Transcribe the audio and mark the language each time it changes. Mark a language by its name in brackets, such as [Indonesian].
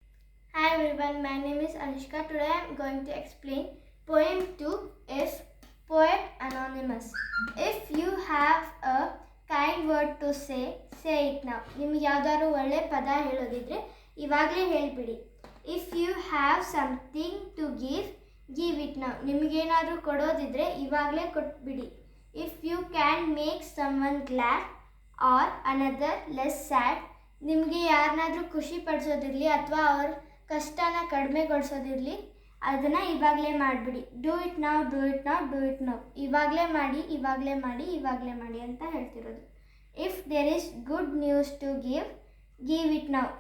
[English] Hi everyone, my name is Anushka. Today I am going to explain poem 2 If Poet Anonymous. If you have a kind word to say it now. [Kannada] ನಿಮಗೆ ಯಾವ್ದಾದ್ರು ಒಳ್ಳೆ ಪದ ಹೇಳೋದಿದ್ರೆ ಇವಾಗಲೇ ಹೇಳಿಬಿಡಿ. [English] If you have something to give it now. [Kannada] ನಿಮಗೇನಾದರೂ ಕೊಡೋದಿದ್ರೆ ಇವಾಗಲೇ ಕೊಟ್ಬಿಡಿ. [English] If you can make someone glad or another less sad. [Kannada] ನಿಮಗೆ ಯಾರನ್ನಾದರೂ ಖುಷಿ ಪಡಿಸೋದಿರಲಿ ಅಥವಾ ಅವ್ರ ಕಷ್ಟನ ಕಡಿಮೆಗೊಳಿಸೋದಿರಲಿ, ಅದನ್ನು ಇವಾಗಲೇ ಮಾಡಿಬಿಡಿ. [English] Do it ನಾವು, do it ನಾವು, do it ನಾವು. [Kannada] ಇವಾಗಲೇ ಮಾಡಿ, ಇವಾಗಲೇ ಮಾಡಿ, ಇವಾಗಲೇ ಮಾಡಿ ಅಂತ ಹೇಳ್ತಿರೋದು. [English] If there is good news to give it ನಾವು.